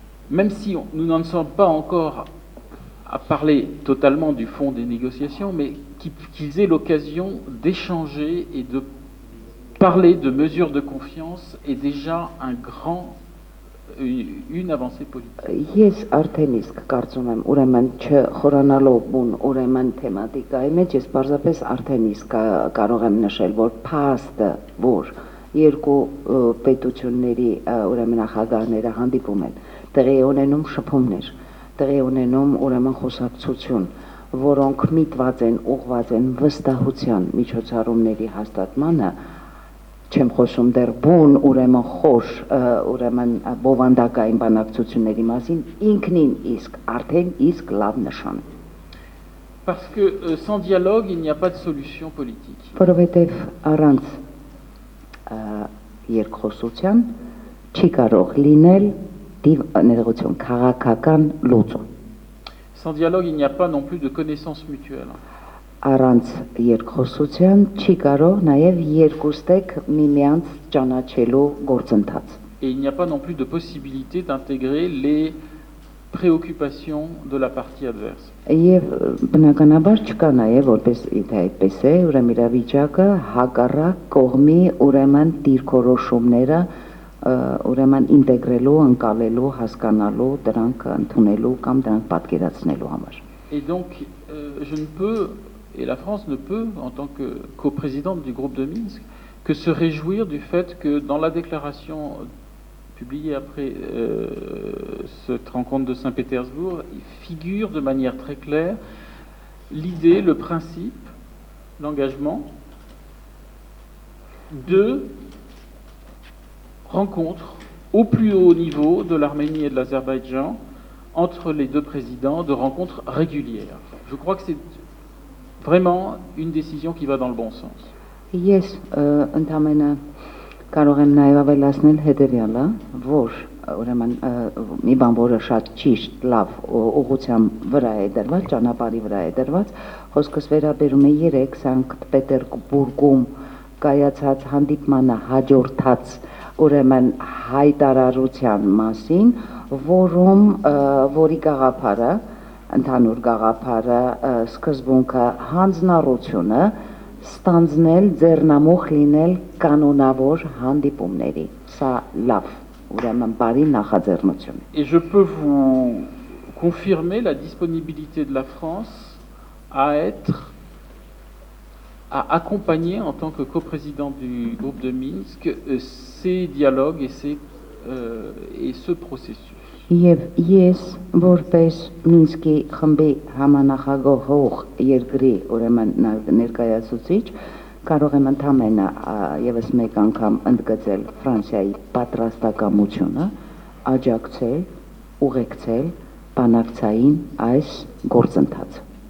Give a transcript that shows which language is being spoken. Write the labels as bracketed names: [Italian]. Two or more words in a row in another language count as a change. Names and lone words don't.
[French] même si nous n'en sommes pas encore à parler totalement du fond des négociations, mais qu'ils aient l'occasion d'échanger et de parler de mesures de confiance est déjà une avancée politique. [Armenian] Ես արդեն իսկ կարծում եմ, ուրեմն չխորանալով բուն ուրեմն թեմատիկայի մեջ ես պարզապես արդեն իսկ կարող եմ նշել, որ փաստը, որ երկու պետությունների ուրեմն նախագահները հանդիպում են, տեղի ունենում շփումներ, տեղի ունենում ուրեմն խոսակցություն, որոնք միտված են, ուղղված են վստահության միջոցառումների հաստատմանը, չեմ խոսում դեռ բուն ուրեմն խոր ուրեմն բովանդակային բանակցությունների մասին ինքնին իսկ արդեն իսկ լավ նշան [French] Parce que sans dialogue, il n'y a pas de solution politique. [Armenian] Որովհետև առանց երկխոսության չի կարող լինել ներողություն քաղաքական լուծում [French] Sans dialogue, il n'y a pas non plus de connaissance mutuelle. [Armenian] Առանց երկխոսության չի կարող նաև երկուստեք միմյանց ճանաչելու գործընթաց [French] Et il n'y a pas non plus de possibilité d'intégrer les préoccupations de la partie adverse. [Armenian] Եվ բնականաբար չկա նաև որպես այդպես է ուրեմն իրավիճակը հակառակ կողմի ուրեմն դիրքորոշումները ուրեմն ինտեգրելու, ընկալելու, հասկանալու, դրանք ընդունելու կամ դրանք պատկերացնելու համար [French] Et donc, je ne peux, et la France ne peut, en tant que coprésidente du groupe de Minsk, que se réjouir du fait que dans la déclaration publiée après cette rencontre de Saint-Pétersbourg, il figure de manière très claire l'idée, le principe, l'engagement de rencontres au plus haut niveau de l'Arménie et de l'Azerbaïdjan entre les deux présidents, de rencontres régulières. Je crois que c'est vraiment une décision qui va dans le bon sens. [Armenian] Ես ընդամենը կարող եմ նաև ավելացնել հետևյալը, որ ուրեմն մի բան, որը շատ ճիշտ, լավ ուղղությամբ վրա է դրված, ճանապարհի վրա է դրված, խոսքս վերաբերում է 3 Սանկտ Պետերբուրգում կայացած հանդիպմանը հաջորդած ուրեմն հայտարարության մասին, որի գաղափարը, ընդհանուր գաղափարը, սկզբունքը հանձնառությունը ստանձնել ձեռնամուխ լինել կանոնավոր հանդիպումների սա լավ ուրեմն բարի նախաձեռնություն [French] Et je peux vous confirmer la disponibilité de la France à accompagner en tant que coprésident du groupe de Minsk ces dialogues et ce processus. [Armenian] Եվ ես որպես Մինսկի խմբի համանախագահող երկրի ուրեմն ներկայացուցիչ կարող եմ ընդամենը եւս մեկ անգամ ընդգծել Ֆրանսիայի պատրաստակամությունը աջակցել, ուղեկցել բանակցային այս գործընթացը։